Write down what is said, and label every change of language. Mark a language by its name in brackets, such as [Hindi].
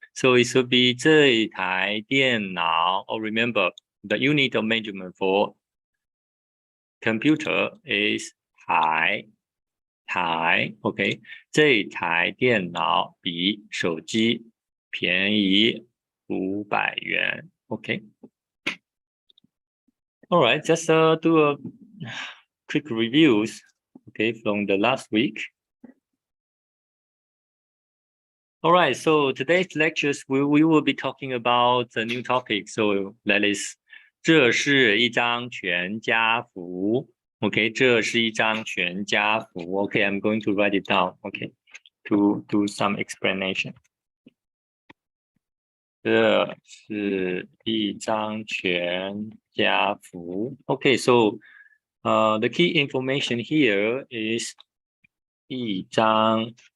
[English] So it should be 这一台电脑, or remember, the unit of measurement for computer is 台, okay, [Chinese] 这一台电脑比手机便宜500元, [English] okay. All right, just do a quick reviews, okay, from the last week. All right, so today's lectures we will be talking about a new topic. So that is [Chinese] 这是一张全家福. Okay, 这是一张全家福. [English] Okay, I'm going to write it down. Okay, to do some explanation. [Chinese] 这是一张全家福. [English] Okay, so the key information here is 一张.